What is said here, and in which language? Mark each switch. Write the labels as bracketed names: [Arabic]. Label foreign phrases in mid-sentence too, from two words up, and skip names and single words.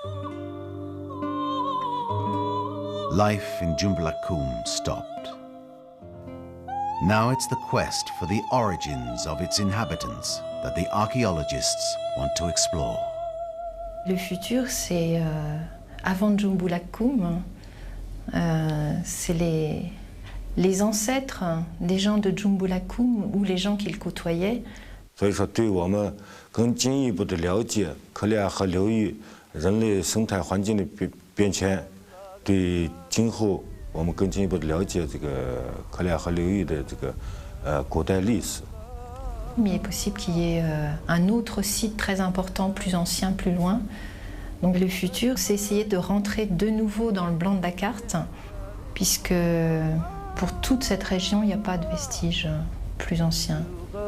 [English] Life in Jumba Lakum stopped. Now it's the quest for the origins of its inhabitants that the archaeologists want to explore." [French] Le futur, c'est avant Jumba Lakum, c'est les ancêtres des gens de Jumba Lakum ou les gens qu'ils côtoyaient. [Chinese] 所以说，对我们更进一步的了解克里亚河流域人类生态环境的变迁，对今后我们更进一步的了解这个克里亚河流域的这个古代历史。 [French] Il est possible qu'il y ait un autre site très important, plus ancien, plus loin. Donc le futur, c'est essayer de rentrer de nouveau dans le blanc de la carte, puisque pour toute cette région, il n'y a pas de vestiges plus anciens.